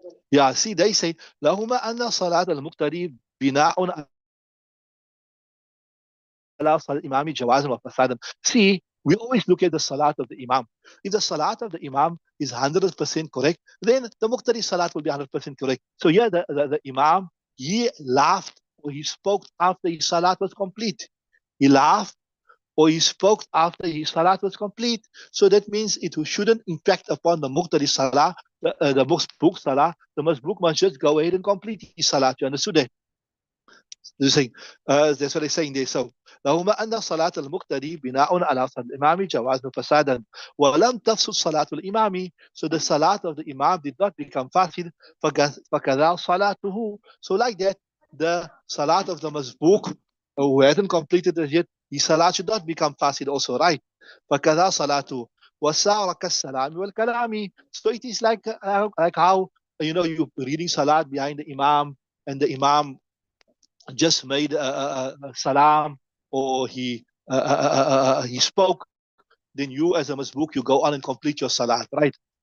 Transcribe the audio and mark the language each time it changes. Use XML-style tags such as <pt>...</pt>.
<en>Yeah, see, they say</en> <ar>لهما أن صلاة المقتدي بناء على صلاة الإمام جوازا وفسادا.</ar> <en>See, we always look at the salat of the imam. If the salat of the imam is 100% correct, then the muqtadi salat will be 100% correct. So yeah, the imam, he laughed or he spoke after his salat was complete. He laughed or he spoke after his salat was complete. So that means it shouldn't impact upon the muqtadi salah, the masbuk salah. The masbuk must just go ahead and complete his salat. You understood that? saying, that's what they're saying there.</en> <ar>So, لهما أن صلاة المقتدي بناء على صلاة الإمام جواز فسادا ولم تفسد صلاة الإمام.</ar> <en>So the salat of the Imam did not become fasid.</en> <ar>فكذا صلاته.</ar> <en>So like that, the salat of the Mazbuk, who hadn't completed it yet, his salat should not become fasid also, right?</en> <ar>فكذا صلاته وسار كالسلام والكلام.</ar> <en>So it is like how, you're reading salat behind the Imam, and the Imam just made a salam, or he spoke, then you as a masbook, you go on and complete your salat, right?</en>